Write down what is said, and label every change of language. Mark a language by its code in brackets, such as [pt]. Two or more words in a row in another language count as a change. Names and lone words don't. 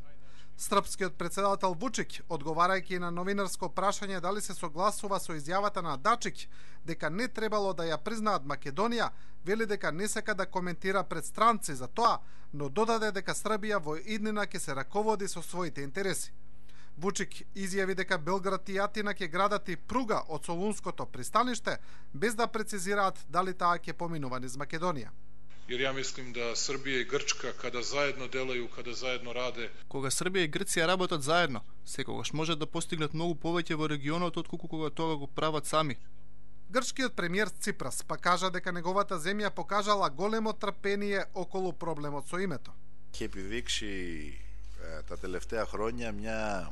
[mk] Српскиот председател Вучик, одговарајќи на новинарско прашање дали се согласува со изјавата на Дачик дека не требало да ја признаат Македонија, вели дека не сака да коментира пред странци за тоа, но додаде дека Србија во иднина ќе се раководи со своите интереси. Вучик изјави дека Белград и Атина ќе градат и пруга од Солунското пристаниште, без да прецизираат дали таа ќе поминува низ Македонија. [sr] Jer ja mislim da Srbija i Grčka kada zajedno delaju, kada zajedno rade. [mk] Кога Србија и Грција работат заедно, секогаш можат да постигнат многу повеќе во регионот отколку кога тоа го прават сами. Грчкиот премиер Ципрас па кажа дека неговата земја покажала големо трпение околу проблемот со името. [el] Ќе επιδείξει τα τελευταία χρόνια μια